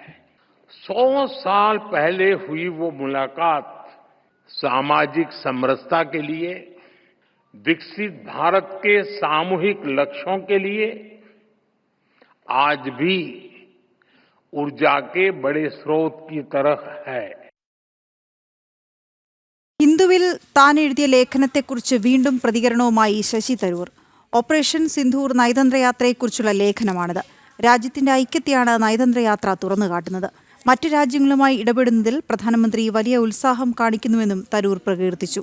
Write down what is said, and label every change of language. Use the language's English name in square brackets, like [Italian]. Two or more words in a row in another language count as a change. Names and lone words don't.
[Hindi] 100 साल पहले हुई वो मुलाकात सामाजिक समरसता के लिए, विकसित भारत के सामूहिक लक्ष्यों के लिए आज भी ऊर्जा के बड़े स्रोत की तरह है. [Malayalam] ഹിന്ദുവിൽ താൻ എഴുതിയ ലേഖനത്തെക്കുറിച്ച് വീണ്ടും പ്രതികരണവുമായി ശശി തരൂർ. ഓപ്പറേഷൻ സിന്ധൂർ നയതന്ത്രയാത്രയെക്കുറിച്ചുള്ള ലേഖനമാണിത്. രാജ്യത്തിന്റെ ഐക്യത്തെയാണ് നയതന്ത്രയാത്ര തുറന്നുകാട്ടുന്നത്. മറ്റു രാജ്യങ്ങളുമായി ഇടപെടുന്നതിൽ പ്രധാനമന്ത്രി വലിയ ഉത്സാഹം കാണിക്കുന്നുവെന്നും തരൂർ പ്രകീർത്തിച്ചു.